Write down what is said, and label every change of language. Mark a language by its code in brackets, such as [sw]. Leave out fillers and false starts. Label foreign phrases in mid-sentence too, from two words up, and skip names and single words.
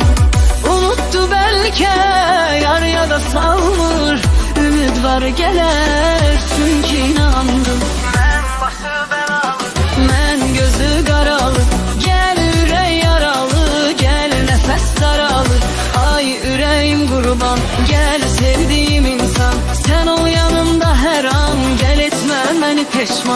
[tr] Unuttu belki yar ya da salmır, ümit var gelir çünkü inandım. [az] Mən başı belalı, mən gözü qaralı, gəl ürək yaralı, gəl nəfəs daralı. Ay ürəyim qurban, gəl sevdiyim insan, sən ol yanımda hər an, gəl etmə məni peşman.